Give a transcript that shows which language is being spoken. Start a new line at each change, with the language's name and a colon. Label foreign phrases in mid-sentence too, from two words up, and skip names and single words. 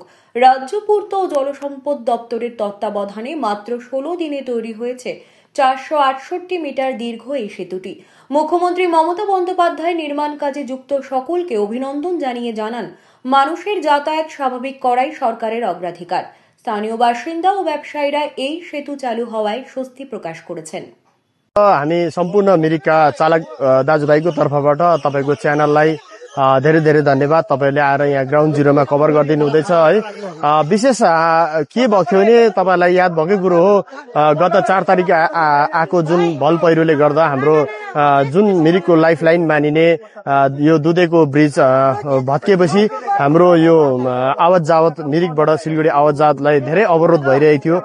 Bangla: রাজ্য পূর্ত ও জলসম্পদ দপ্তরের তত্ত্বাবধানে মাত্র 16 দিনে তৈরি হয়েছে 468 মিটার দীর্ঘ এই সেতুটি। মুখ্যমন্ত্রী মমতা বন্দ্যোপাধ্যায় নির্মাণ কাজে যুক্ত সকলকে অভিনন্দন জানিয়ে জানান, মানুষের যাতায়াত স্বাভাবিক করাই সরকারের অগ্রাধিকার। স্থানীয় বাসিন্দা ও ব্যবসায়ীরা এই সেতু চালু হওয়ায় স্বস্তি প্রকাশ করেছেন।
Nepali: हामी सम्पूर्ण मिरिकका चालक दाजुभाइको तर्फबाट तपाईको च्यानललाई धेरै धेरै धन्यवाद। तपाईले आएर यहाँ
English: ground zeroमा
Nepali: कभर गरिदिनु हुँदैछ है। विशेष के भयो भने तपाईलाई याद भएकै कुरो हो, गत 4 तारिक आएको जुन भल पहिरोले गर्दा हाम्रो जुन मिरिकको लाइफलाइन मानिने यो दुधेको ब्रिज भत्किएपछि हाम्रो यो आवत जावत मिरिकबाट सिलगढी आवत जावतलाई धेरै अवरोध भइरहेको थियो।